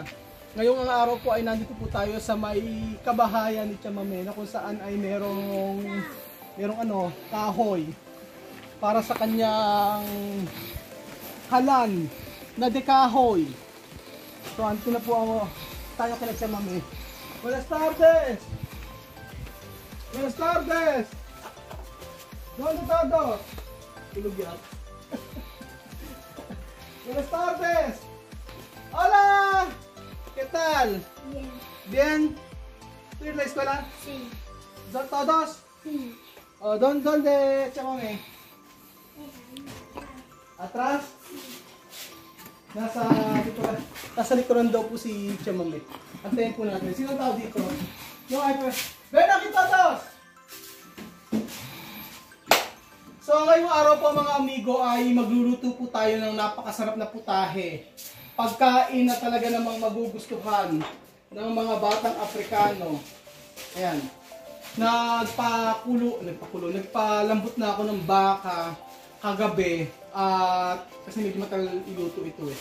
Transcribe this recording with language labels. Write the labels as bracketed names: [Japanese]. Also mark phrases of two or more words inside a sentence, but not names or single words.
[Filipino] Ngayong ang araw po ay nandito po tayo sa may kabahayan ni Chamame na kung saan ay merong kahoy para sa kanyang halan na dekahoy. So andito na po tayo kay Chamame. [Spanish] Buenas tardes! Buenas tardes! ¿Dónde está todo? [Filipino] Tulog yan. [Spanish] Buenas tardes! Hola! ¿Qué tal? Bien. ¿Bien? ¿Tú ir a la escuela? Sí. ¿Todos? Sí. Oh, ¿Dónde, Chamame? ¿Atrás? [Filipino] Nasa likuran daw po si Chamame. Antayin po natin. Sino tao dito? Yung iPad. [Spanish] Ven aquí todos! [Filipino] So ngayong araw po mga amigo ay magluluto po tayo ng napakasarap na putahe. Pagkain na talaga namang magugustuhan ng mga batang Afrikano. Ayan. Nagpalambot na ako ng baka kagabi at kasi medyo matagal iluto ito eh.